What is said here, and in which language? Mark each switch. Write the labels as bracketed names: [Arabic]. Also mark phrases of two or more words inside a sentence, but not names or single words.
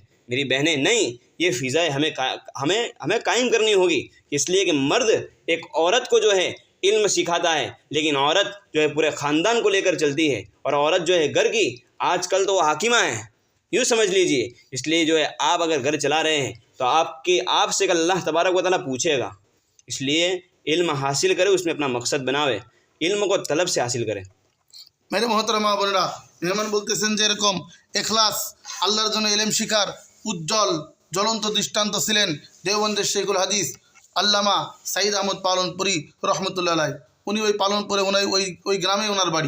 [Urdu] میری بہنیں، نہیں، یہ فضائیں ہمیں قائم کرنی ہوگی، اس لیے کہ مرد ایک عورت کو جو ہے علم سکھاتا ہے، لیکن عورت جو ہے پورے خاندان کو لے کر چلتی ہے، اور عورت جو ہے گھر کی آج کل تو وہ حاکمہ ہیں، یوں سمجھ لیجئے۔ اس لیے جو ہے آپ اگر گھر چلا رہے ہیں تو آپ سے اللہ تبارک و تعالیٰ پوچھے گا۔ اس لیے علم حاصل کرے، اس میں اپنا مقصد بناوے، علم کو طلب سے حاصل کرے۔ میرے محترمہ [Bangla] বোনেরা, মেহমান বলতেছেন যে এরকম এখলাস আল্লাহর জন্য এলেম শিখার উজ্জ্বল জ্বলন্ত দৃষ্টান্ত ছিলেন দেওবন্দের শেখুল হাদিস আল্লামা সাঈদ আহমদ পালনপুরি [Arabic] رحمة الله عليه. [Bangla] উনি ওই পালনপুরে ওই গ্রামে ওনার বাড়ি।